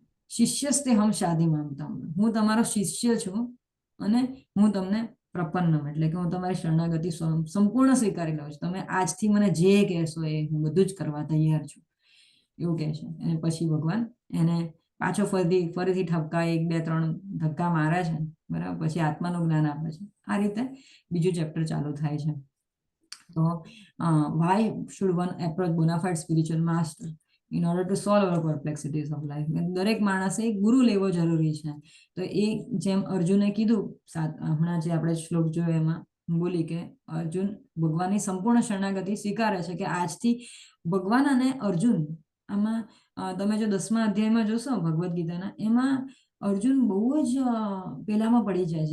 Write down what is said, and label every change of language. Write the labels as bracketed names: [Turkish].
[Sanskrit] શિષ્યસ્તે હમ શાધી મામતમ. [Gujarati] હું તમારો શિષ્ય છું અને હું તમને પ્રપન્નમ એટલે કે હું તમારી શરણાગતિ સંપૂર્ણ સ્વીકારી લઉં છું. તમે આજથી મને જે કહેશો એ હું બધું જ કરવા તૈયાર છું, એવું કહે છે. અને પછી ભગવાન એને પાછો ફરીથી ઠપકા 1 2 3 ધક્કા મારે છે, બરાબર. પછી આત્માનું જ્ઞાન આપે છે. આ રીતે બીજું ચેપ્ટર ચાલુ થાય છે. [English] તો why should one approach bona fide spiritual master in order to solve our perplexities of life? [Gujarati] દરેક માણસે એક ગુરુ લેવો જરૂરી છે. તો એ જેમ અર્જુને કીધું, હમણાં જે આપણે શ્લોક જોયો એમાં બોલી કે અર્જુન ભગવાનની સંપૂર્ણ શરણાગતિ સ્વીકારે છે, કે આજથી ભગવાન અને અર્જુન આમાં તમે જો 10મા અધ્યાયમાં જોશો ભગવદ્ ગીતાના, એમાં અર્જુન બહુ જ પેલામાં પડી જાય.